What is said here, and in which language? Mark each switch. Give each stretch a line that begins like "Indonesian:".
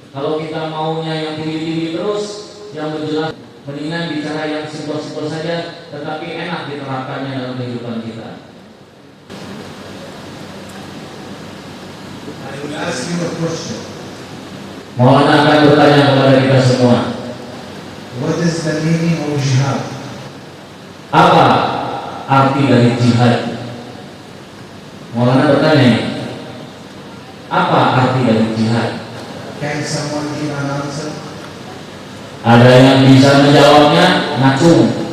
Indonesian: Kalau kita maunya yang tinggi-tinggi terus, yang menjelaskan, mendingan bicara yang simpel-simpel saja, tetapi enak diterapkannya dalam kehidupan kita.
English: I will ask you a question.
Indonesian: Mohon akan bertanya kepada kita semua.
English: What is the meaning of jihad?
Indonesian: Apa arti dari jihad? Maulana bertanya, apa arti dari jihad?
English: Can someone give an answer?
Indonesian: Ada yang bisa menjawabnya? Ngacung.